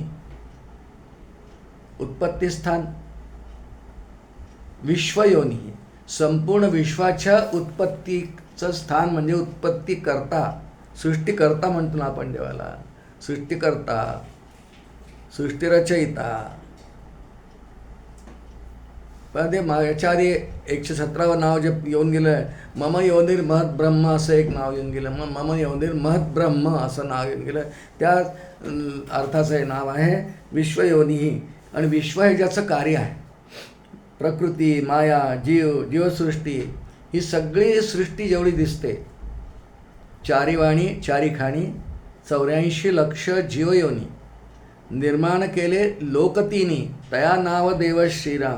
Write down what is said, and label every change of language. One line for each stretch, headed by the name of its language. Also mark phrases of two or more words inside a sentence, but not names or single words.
Marathi: उत्पत्तीस्थान विश्वयोनी, संपूर्ण विश्वाच्या उत्पत्तीचं स्थान म्हणजे उत्पत्तीकर्ता, सृष्टिकर्ता म्हणतो ना आपण देवाला. सृष्टिकर्ता, सृष्टिरचयिता. पण ते याच्या आधी 117वं नाव जे येऊन गेलं आहे,
Sanskrit: मम योनिर महत ब्रह्म
Marathi: असं एक नाव येऊन गेलं.
Sanskrit: मम योनिर महत ब्रह्म
Marathi: असं नाव येऊन गेलं. त्या अर्थाचं हे नाव आहे विश्वयोनिही. आणि विश्व हे ज्याचं कार्य आहे, प्रकृती, माया, जीवसृष्टी, ही सगळी सृष्टी जेवढी दिसते, 4 वाणी 4 खाणी 84 लक्ष जीवयोनी निर्माण केले लोकतीनी, तया नाव देव श्रीराम.